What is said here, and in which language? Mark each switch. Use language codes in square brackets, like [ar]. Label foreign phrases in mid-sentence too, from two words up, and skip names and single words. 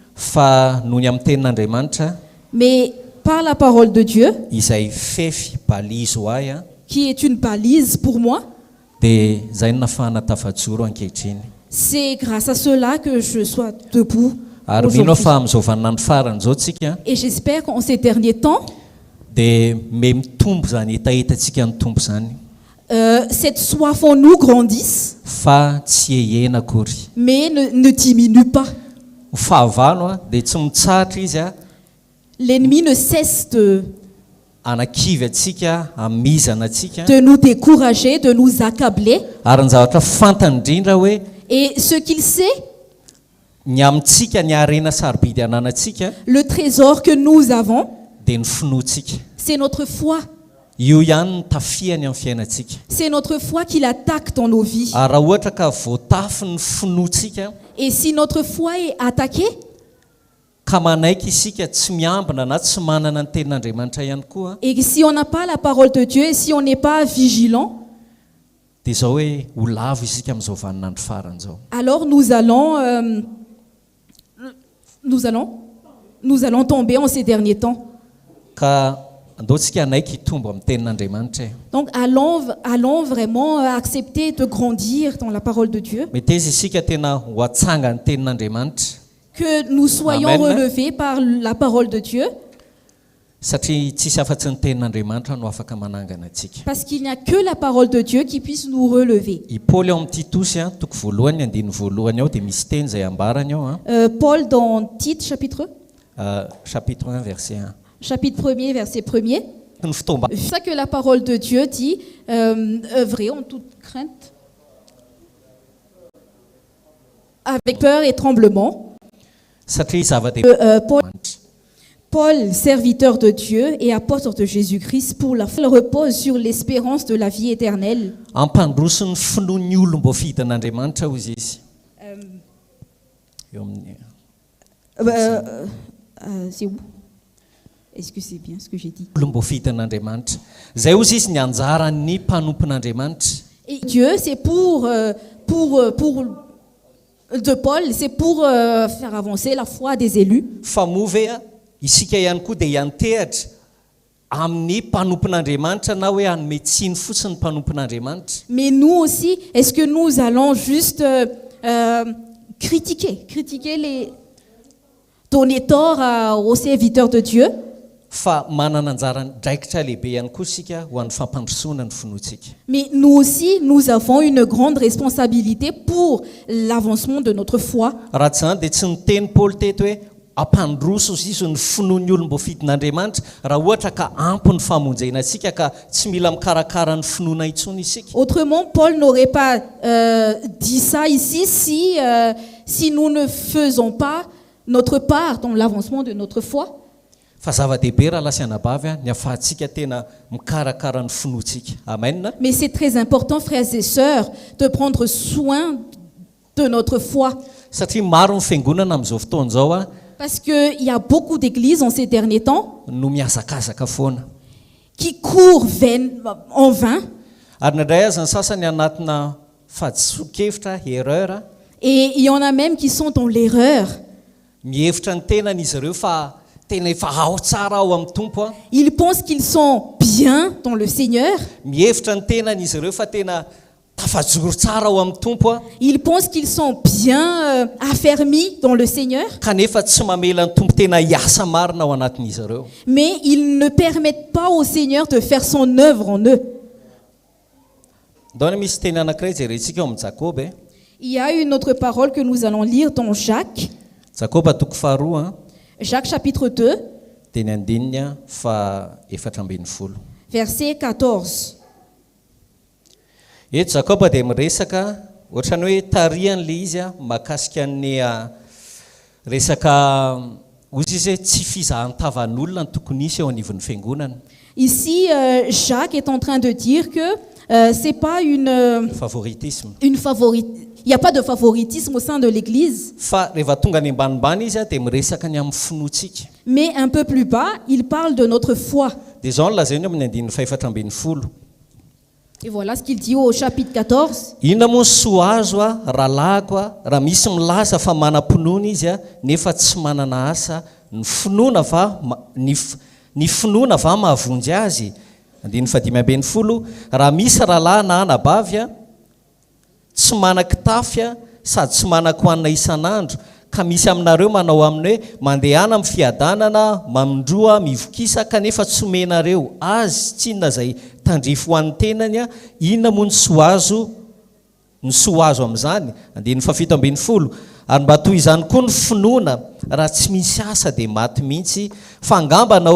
[fr] Mais par la parole de Dieu, qui est une balise pour moi, c'est grâce à cela que je sois debout aujourd'hui. Et j'espère qu'en ces derniers temps, cette soif en nous grandisse, [mg] fa tsy ehena akory. [fr] mais ne diminue pas. [mg] Fahavalo a dia tsy mitsahatra izy a [fr] L'ennemi ne cesse [mg] anakivy atsika amizana atsika [fr] de nous décourager, de nous accabler. [mg] ary ny zavatra fantany indrindra hoe [fr] Et ce qu'il sait, [mg] ny amintsika ny arena sarobidy ananantsika [fr] le trésor que nous avons, [mg] dia ny finoantsika. [fr] c'est notre foi. [mg] Io ihany ny tafiany amin'ny fiainantsika. [fr] C'est notre foi qui l'attaque dans nos vies. [mg] Ary raha ohatra ka voatafy ny finoantsika [fr] Et si notre foi est attaquée, [mg] ka manaiky isika tsy miambina na tsy manana ny tenin'Andriamanitra ihany koa [fr] et si on n'a pas la parole de Dieu, et si on n'est pas vigilant, [mg] dia izao hoe ho lavo isika amin'izao vaninandro farany izao. [fr] alors nous allons tomber en ces derniers temps. [mg] Ka andaontsika anaiky hitombo amin'ny tenin'Andriamanitra. [fr] Donc allons vraiment accepter de grandir dans la parole de Dieu, [mg] Mety izy isika tena ho atsanga ny tenin'Andriamanitra [fr] que nous soyons Amen. relevés par la parole de Dieu, [mg] satria tsisy afa-tsy ny tenin'Andriamanitra no afaka manangana antsika. [fr] parce qu'il n'y a que la parole de Dieu qui puisse nous relever. [mg] I Paoly ao amin'ny Titosy a toko voalohany andiny voalohany ao dia misy teny izay ambarany ao [fr] Paul dans Tite chapitre chapitre 1 verset 1. 1er, verset 1er. [mg] Ny fitomba [fr] C'est ça que la parole de Dieu dit, œuvrez en toute crainte, avec peur et tremblement. [mg] satria zava-dehibe [fr] Paul, serviteur de Dieu et apôtre de Jésus-Christ, pour la foi, repose sur l'espérance de la vie éternelle. [mg] ampandroso ny finoan'ny olom-bo fihitan'Andriamanitra hozy izy. Eo amin'ny [fr] C'est où? Est-ce que c'est bien ce que j'ai dit? [mg] olom-bo fihitan'Andriamanitra. Zay hozy izy ny anjaran'ny mpanompon'Andriamanitra. [fr] Et Dieu, c'est de Paul, c'est pour faire avancer la foi des élus. [mg] Fa moa ve a isika ihany koa dia hiantehatra amin'ny mpanompon'Andriamanitra na hoe hanome tsiny fotsiny ny mpanompon'Andriamanitra. [fr] Mais nous aussi, est-ce que nous allons juste critiquer donner tort aux serviteurs de Dieu? [mg] Fa manana anjara draikitra lehibe ihany koa isika ho an'ny fampandrosoana ny finoantsika. [fr] Mais nous aussi, nous avons une grande responsabilité pour l'avancement de notre foi. [mg] Raha tsy zany dia tsy ny teny Paoly teto hoe ampandroso izy ny finoan'ny olom-bo fitin'Andriamanitra raha ohatra ka ampy ny famonjena antsika ka tsy mila mikarakara ny finoana intsony isika. [fr] Autrement, Paul n'aurait pas dit ça ici si nous ne faisons pas notre part dans l'avancement de notre foi. [mg] Fa zava-dehibe raha lasy anabavy a ny afahantsika tena mikarakara ny finoantsika. Amen. [fr] Mais c'est très important, frères et sœurs, de prendre soin de notre foi. [mg] Satria maro ny fiangonana amin'izao fotoana izao a [fr] Parce qu'il y a beaucoup d'églises en ces derniers temps [mg] no miazakazaka foana. [fr] qui courent en vain. [mg] Ary nandray aza ny sasany anatina fahadiso-kevitra erreur. [fr] Et il y en a même qui sont dans l'erreur. [mg] Mihevitra ny tenan'izy ireo fa tena efa ao tsara ao amin'ny tompo a. [fr] Ils pensent qu'ils sont bien dans le Seigneur. [mg] Mihevitra ny tenan'izy ireo fa tena tafajoro tsara ao amin'ny tompo a. [fr] Ils pensent qu'ils sont bien affermis dans le Seigneur. [mg] Kanefa tsy mamela ny tompo tena hiasa marina ao anatin'izy ireo. [fr] Mais ils ne permettent pas au Seigneur de faire son œuvre en eux. [mg] Ndaona misy teny anankiray jerentsika ao amin'ny Jakoba. [fr] Il y a une autre parole que nous allons lire dans Jacques. [mg] Jakoba toko faharoa [fr] Jacques chapitre 2, [mg] teny andininy fa 14. [fr] verset 14. [mg] Eto Jakoba dia miresaka ohatrany hoe tarihan'le izy a mahakasika ny resaka ozy izy hoe tsy fizahan-tavan'olona ny tokony isy eo anivon'ny fiangonana. [fr] Ici, Jacques est en train de dire que c'est pas Favoritisme. il n'y a pas de favoritisme au sein de l'Église. [mg] Fa rehefa tonga any ambanimbany izy a dia miresaka ny amin'ny finoantsika. [fr] Mais un peu plus bas, il parle de notre foi. [mg] Dia izao no lazainy amin'ny andininy 14. [fr] Et voilà ce qu'il dit au chapitre 14. [mg] Inona moa ny soa azo a rahalahako a raha misy milaza fa manam-pinoana izy a nefa tsy manana asa ny finoana va mahavonjy azy. Andininy 15. Raha misy rahalahy na anabavy a tsy manan-kitafy a sady tsy manan-kohanina isan'andro ka misy aminareo manao aminy hoe mandehana amin'ny fiadanana mamindroa mivokisa kanefa tsy omenareo azy tsy inona zay tandrify ho an'ny tenany a inona moa ny soa azo amin'izany 17 ary mba toy izany koa ny finoana raha tsy misy asa dia maty mihitsy fangamba